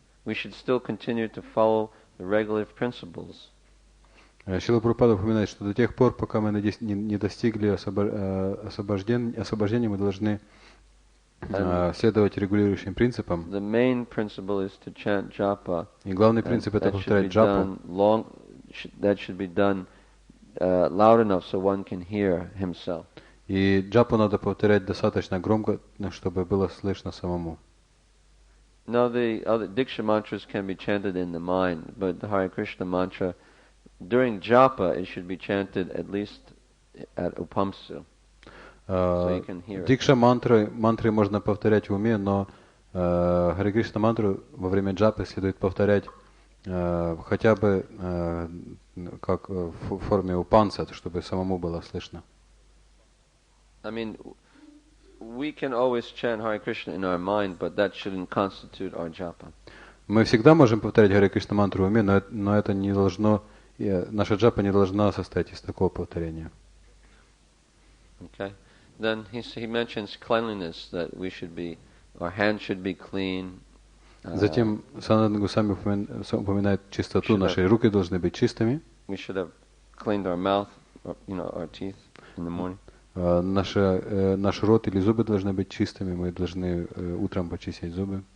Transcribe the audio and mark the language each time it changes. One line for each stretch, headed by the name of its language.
English: We should still continue to follow the regulative principles.
Russian: Шрила Прабхупада упоминает, что до тех пор, пока мы не достигли освобождения, мы должны следовать регулирующим принципам.
English: The main principle is to chant japa.
Russian: И главный принцип это повторять джапу.
English: That should be done loud enough so one can hear himself.
Russian: И джапу надо повторять достаточно громко, чтобы было слышно самому.
English: Now the other Diksha mantras can be chanted in the mind, but the Hare Krishna mantra, during japa, it should be chanted at least at upamsu, so you can hear it.
Russian: Дикша мантры можно повторять в уме, но Харе Кришна мантру во время джапы следует повторять хотя бы как в форме упанса, чтобы самому было слышно.
English: I mean, we can always chant Hare Krishna in our mind, but that shouldn't constitute our japa.
Russian: Мы всегда можем повторять Харе Кришна мантру в уме, но это не должно, наша джапа не должна состоять из такого повторения.
English: Okay. Then he mentions cleanliness, that our hands should be clean.
Russian: Затем Санатана Госвами упоминает чистоту, наши руки должны быть чистыми.
English: We should have cleaned our mouth, our teeth in the morning.
Russian: Наш рот или зубы должны быть чистыми, мы должны утром почистить зубы.